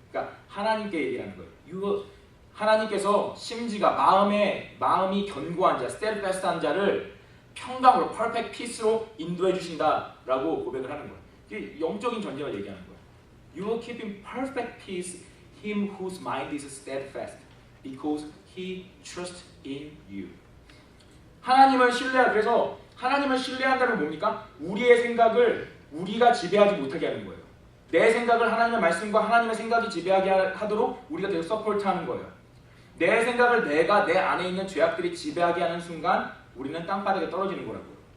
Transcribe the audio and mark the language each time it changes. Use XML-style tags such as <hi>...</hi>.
<ko>그러니까 하나님께 얘기하는 거예요. 하나님께서 심지가 마음이 견고한 자, steadfast한 자를 평강으로</ko> <en>perfect peace</en> <ko>로 인도해 주신다라고 고백을 하는 거예요. 이게 영적인 전쟁을 얘기하는 거예요.</ko> <en>You will keep in perfect peace him whose mind is steadfast because he trusts in you.</en> <ko>하나님을 신뢰하 그래서 하나님을 신뢰한다는 뭡니까? 우리의 생각을 우리가 지배하지 못하게 하는 거예요. 내 생각을 하나님의 말씀과 하나님의 생각이 지배하게 하도록 우리가 계속 서포트하는 거예요. 내 생각을 내 안에 있는 죄악들이 지배하게 하는 순간 우리는 땅바닥에 떨어지는 거라고요.</ko>